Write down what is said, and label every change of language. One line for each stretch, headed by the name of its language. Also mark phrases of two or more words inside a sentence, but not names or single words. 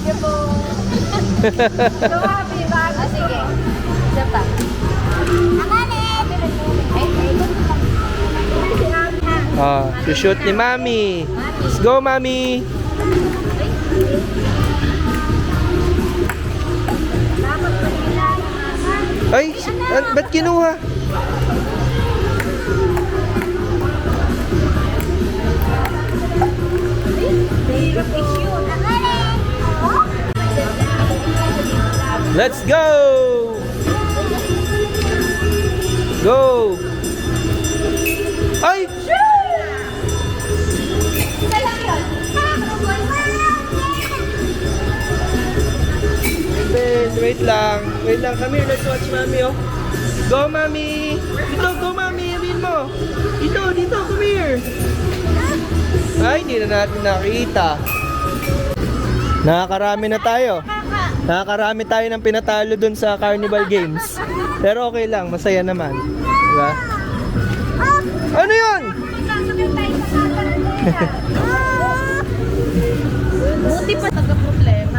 Filipino: Sige. Isa pa. Oh, shoot ni mami.
English: Let's go
Filipino: mami. Ay, ba't kinuha?
English: Let's go! Go!
Filipino: Ay! Ben, wait lang. Wait lang.
English: Come here, let's watch mami, oh. Go, mami!
Filipino: Dito, go, mami! Amin mo! Dito,
English: come here!
Filipino: Ay, hindi na natin nakita. Nakakarami na tayo. Nakakarami tayo ng pinatalo dun sa Carnival Games. Pero okay lang, masaya naman. Diba? Ano yun? Buti pa nagka-problema.